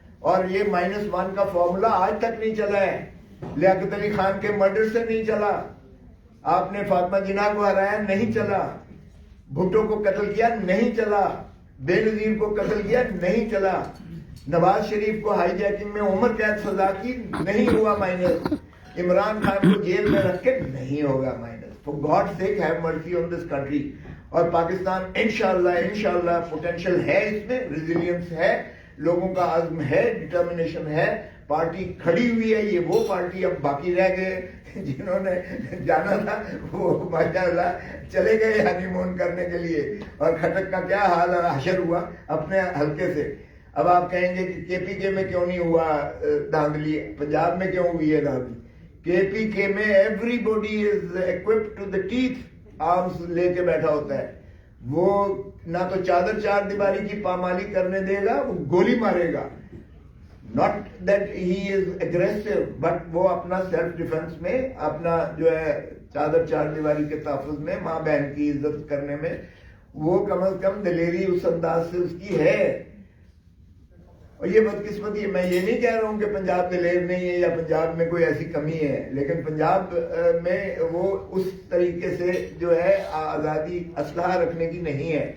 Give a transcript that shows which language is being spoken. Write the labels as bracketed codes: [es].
[ur] اور یہ -1 کا فارمولا آج تک نہیں چلا ہے. لیاقت علی خان کے مرڈر سے نہیں چلا, آپ نے فاطمہ جناح کو ہرایا نہیں چلا, بھٹو کو قتل کیا نہیں چلا, بے نظیر کو قتل کیا نہیں چلا, نواز شریف کو ہائی جیکنگ میں عمر قید سزا کی نہیں ہوا مائنس, عمران خان کو جیل میں رکھ کے نہیں ہوگا minus. [en] For God's sake have mercy on this country. [ur] اور پاکستان انشاءاللہ پوٹینشل ہے, اس میں ریزیلینس ہے, لوگوں کا عزم ہے, ڈٹرمنیشن ہے, پارٹی کھڑی ہوئی ہے. یہ وہ پارٹی اب باقی رہ گئے جنہوں نے جانا تھا وہ ماشاءاللہ چلے گئے ہنی مون کرنے کے لیے. اور کھٹک کا کیا حال حشر ہوا اپنے حلقے سے. اب آپ کہیں گے کہ کے پی کے میں کیوں نہیں ہوا دھاندلی, پنجاب میں کیوں ہوئی ہے دھاندلی. کے پی کے میں every body is equipped to the teeth, arms لے کے بیٹھا ہوتا ہے. وہ نہ تو چادر چار دیواری کی پامالی کرنے دے گا, وہ گولی مارے گا. [en] not that he is aggressive, [ur] but وہ اپنا سیلف ڈیفenس میں, اپنا جو ہے چادر چار دیواری کے تحفظ میں, ماں بہن کی عزت کرنے میں, وہ کم از کم دلیری اس انداز سے اس کی ہے. اور یہ بدقسمتی ہے, میں یہ نہیں کہہ رہا ہوں کہ پنجاب دلیر نہیں ہے یا پنجاب میں کوئی ایسی کمی ہے, لیکن پنجاب میں وہ اس طریقے سے جو ہے آزادی اسلحہ رکھنے کی نہیں ہے,